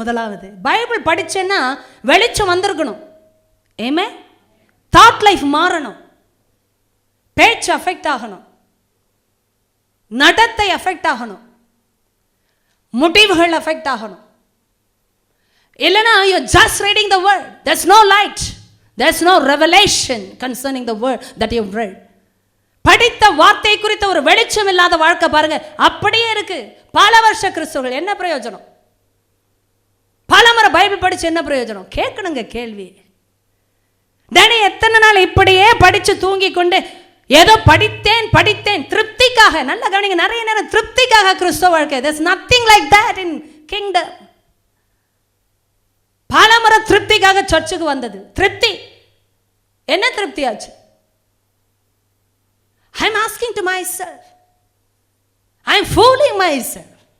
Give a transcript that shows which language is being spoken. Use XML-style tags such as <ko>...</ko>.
<ta>முதலாவது பைபிள் படிச்சேன்னா வெளிச்சம் வந்திருக்கணும். ஏமே, தாட் லைஃப் மாறணும், பேச்சு அஃபெக்ட் ஆகணும், நடத்தை அஃபெக்ட் ஆகணும், முடிவுகள் அஃபெக்ட் ஆகணும். இல்லைன்னா</ta> <en>you're just reading the word, there's no light, there's no revelation concerning the word that you've read.</en> <ta>படித்த வார்த்தை குறித்த ஒரு வெளிச்சம் இல்லாத வாழ்க்கை பாருங்க, அப்படியே இருக்கு. பல வருஷ கிறிஸ்தவர்கள் என்ன பிரயோஜனம்? பல முறை பைபிள் படிச்சு என்ன பிரயோஜனம்? கேட்கணுங்க கேள்வி. டேனி எத்தனை நாள் இப்படியே படிச்சு தூங்கி கொண்டு ஏதோ படித்தேன் திருப்திக்காக. நல்ல கவனிங்க, நிறைய நேரம் திருப்திக்காக கிறிஸ்தவ வாழ்க்கை.</ta> <en>there's nothing like that in kingdom.</en> <ta>பல முறை திருப்திக்காக சர்ச்சுக்கு வந்தது. திருப்தி என்ன திருப்தி ஆச்சு?</ta> <en>I'm asking to myself, I'm fooling myself.</en>